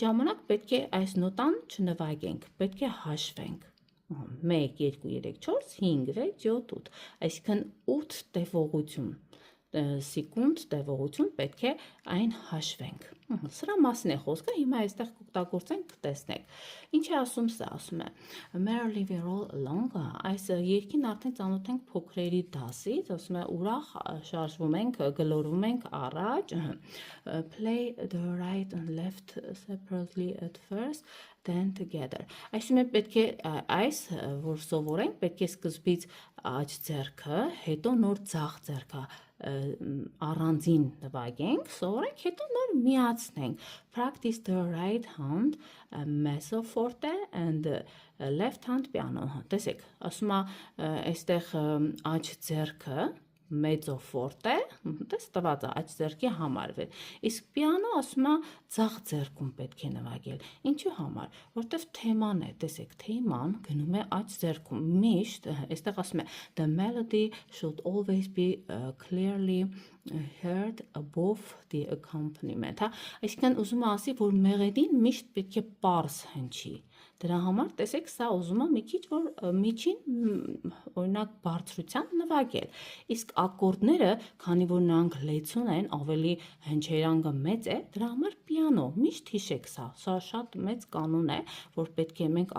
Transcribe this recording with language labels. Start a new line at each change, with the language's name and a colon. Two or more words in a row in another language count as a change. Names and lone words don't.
Armenian: ժամանակ պետք է այս նոտան չնվագենք, պետք է հաշվենք, 1, 2, 3, 4, 5, 6, 7, 8, այսինքն 8 տևողություն, սեկունդ տևողություն պետք է այն հաշվենք, սրա մասին է խոսքը, հիմա այստեղ կօգտագործենք, տեսնեք, ինչ է ասում սա, ասում է,
English: merrily we roll along,
Armenian: այս երգին արդեն ծանոթ ենք փոքրերի դասից, ասում է ուրախ շարժվում ենք, գլորվում ենք առաջ,
English: play the right and left separately at first, then together,
Armenian: այսինքն պետք է այս, որ սովորենք, պետք է սկզբից աջ ձեռքը, հետո նոր ձախ ձեռքը առանձին նվագենք, սովորենք, հետո նոր միացնենք,
English: practice the right hand
Italian: mezzo forte
English: and left hand piano,
Armenian: տեսեք, ասում է այստեղ աջ ձեռքը
Italian: mezzo forte,
Armenian: տես տված է աջ ձեռքի համար, իսկ պիանո ասում է ձախ ձեռքում պետք է նվագել, ինչու համար, որտև թեման է, տեսեք, թեման գնում է աջ ձեռքում, միշտ, այստեղ ասում է,
English: the melody should always be clearly heard above the accompaniment,
Armenian: այսինքն ուզում է ասի, որ մեղեդին միշտ պետք է պարզ հնչի, դրա համար տեսեք սա ուզում է մի քիչ որ միջին օրինակ բարձրությամբ նվագել, իսկ ակորդները, քանի որ նրանք լեցուն են, ավելի հնչերանգը մեծ է, դրա համար պիանո, միշտ հիշեք սա շատ մեծ կանոն է, որ պետք է մենք